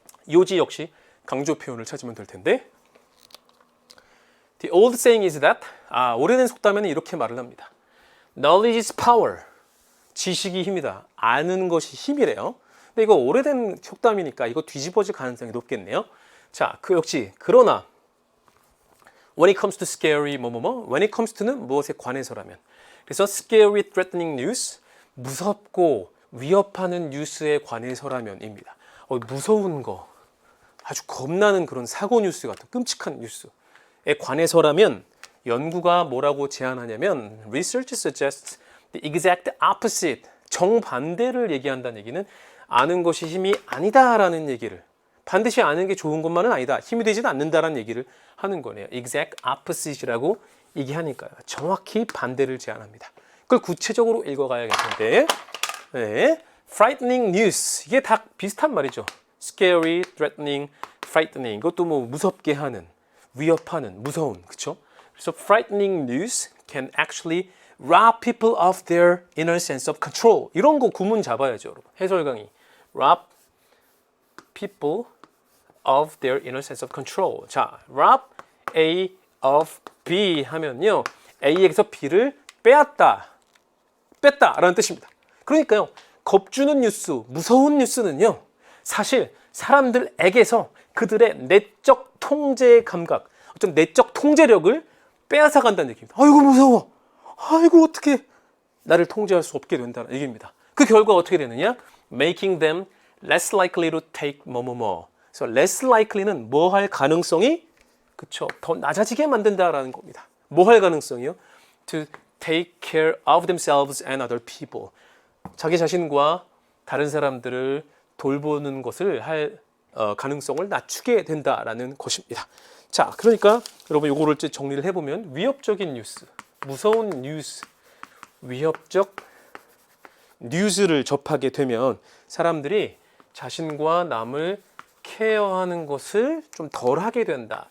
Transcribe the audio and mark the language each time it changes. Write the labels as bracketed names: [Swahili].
[Korean] 요지 역시 강조 표현을 찾으면 될 텐데 [English] The old saying is that [Korean] 오래된 속담에는 이렇게 말을 합니다. [English] Knowledge is power. [Korean] 지식이 힘이다. 아는 것이 힘이래요. 근데 이거 오래된 속담이니까 이거 뒤집어질 가능성이 높겠네요. 자, 역시 그러나 [English] when it comes to scary [Korean] when it comes to는 무엇에 관해서라면 그래서 [English] scary threatening news [Korean] 무섭고 위협하는 뉴스에 관해서라면입니다. 무서운 거 아주 겁나는 그런 사고 뉴스 같은 끔찍한 뉴스에 관해서라면 연구가 뭐라고 제안하냐면 [English] research suggests the exact opposite [Korean] 정반대를 얘기한다는 얘기는 아는 것이 힘이 아니다라는 얘기를 반드시 아는 게 좋은 것만은 아니다. 힘이 되지는 않는다라는 얘기를 하는 거네요. [English] exact opposite [Korean] 이라고 얘기하니까요. 정확히 반대를 제안합니다. 그걸 구체적으로 읽어가야겠는데 네. frightening news 이게 다 비슷한 말이죠. scary, threatening, frightening 이것도 뭐 무섭게 하는, 위협하는, 무서운 그렇죠? 그래서 [English] frightening news can actually rob people of their inner sense of control [Korean] 이런 거 구문 잡아야죠, 여러분. 해설 강의 [English] rob people of their inner sense of control. [Korean] 자, rob A of B 하면요. A에게서 B를 뺐다라는 뜻입니다. 그러니까요. 겁주는 뉴스, 무서운 뉴스는요. 사실 사람들에게서 그들의 내적 통제 감각, 어떤 내적 통제력을 빼앗아 간다는 얘기입니다. 아이고 무서워. 아이고 어떻게 나를 통제할 수 없게 된다는 얘기입니다. 그 결과 어떻게 되느냐? [English] Making them less likely to take 뭐뭐뭐. [Korean] 그래서 less likely는 뭐 할 가능성이 그쵸 더 낮아지게 만든다라는 겁니다. 뭐 할 가능성이요? [English] To take care of themselves and other people. [Korean] 자기 자신과 다른 사람들을 돌보는 것을 할 가능성을 낮추게 된다라는 것입니다. 자, 그러니까 여러분 요거를 정리를 해보면 위협적인 뉴스, 무서운 뉴스, 위협적 뉴스를 접하게 되면 사람들이 자신과 남을 케어하는 것을 좀 덜 하게 된다.